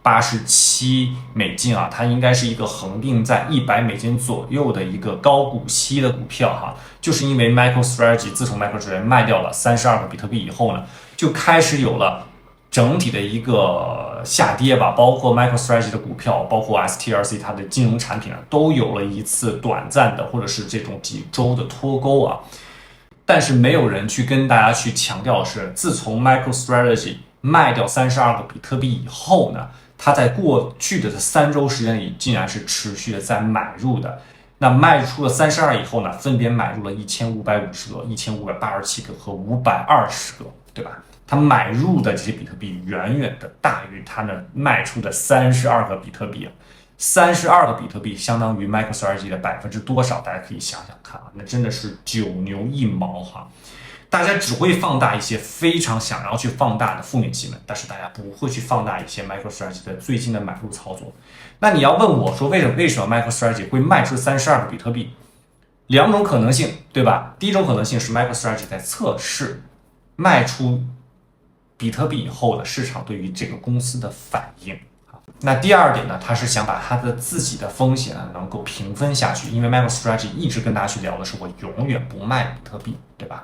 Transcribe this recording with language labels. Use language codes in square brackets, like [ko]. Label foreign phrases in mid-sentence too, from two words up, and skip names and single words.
[zh] $87 啊，它應該是一個恆定在$100左右的一個高股息的股票哈，就是因為 MicroStrategy 自從 MicroStrategy 賣掉了32個比特幣以後呢，就開始有了整體的一個下跌吧，包括 MicroStrategy 的股票，包括 STRC 它的金融產品都有了一次短暫的或者是這種幾週的脫鈎啊。但是沒有人去跟大家去強調的是，自從 MicroStrategy 賣掉32個比特幣以後呢，它在過去的3週時間裡竟然是持續的在買入的。那賣出了32以後呢，分別買入了1550個、1587個和520個，對吧？它買入的這些比特幣遠遠的大於它呢賣出的32個比特幣啊。32個比特幣相當於 MicroStrategy 的多少？大家可以想想看啊，那真的是9牛1毛哈！大家只會放大一些非常想要去放大的負面新聞，但是大家不會去放大一些 MicroStrategy 的最近的買入操作。那你要問我說，為什麼 MicroStrategy 會賣出32個比特幣？2種可能性，對吧？第一種可能性是 MicroStrategy 在測試賣出比特幣以後的市場對於這個公司的反應。那第二點呢，他是想把他的自己的風險呢能夠平分下去，因為 MicroStrategy 一直跟大家去聊的是我永遠不賣比特幣，對吧？